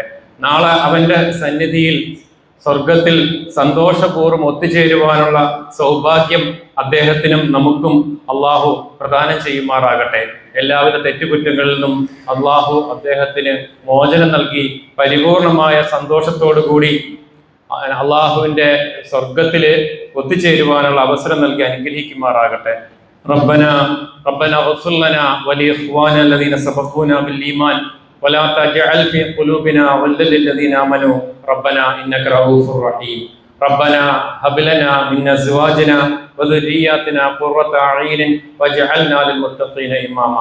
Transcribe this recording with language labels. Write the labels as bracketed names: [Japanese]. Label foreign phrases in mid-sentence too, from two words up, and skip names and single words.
[Malayalam] നാളെ അവന്റെ സന്നിധിയിൽ സ്വർഗത്തിൽ സന്തോഷപൂർവ്വം ഒത്തുചേരുവാനുള്ള സൗഭാഗ്യം അദ്ദേഹത്തിനും നമുക്കും അള്ളാഹു പ്രദാനം ചെയ്യുമാറാകട്ടെ. എല്ലാവിധ തെറ്റുകുറ്റങ്ങളിൽ നിന്നും അള്ളാഹു അദ്ദേഹത്തിന് മോചനം നൽകി പരിപൂർണമായ സന്തോഷത്തോടു കൂടി അള്ളാഹുവിൻ്റെ സ്വർഗത്തിൽ ഒത്തുചേരുവാനുള്ള അവസരം നൽകി അനുഗ്രഹിക്കുമാറാകട്ടെ. [Arabic] ربنا اغفر لنا ولإخواننا الذين سبقونا بالإيمان ولا تجعل في قلوبنا غلا للذين آمنوا ربنا إنك رؤوف رحيم. ربنا هب لنا من أزواجنا وذرياتنا قرة أعين واجعلنا للمتقين إماما.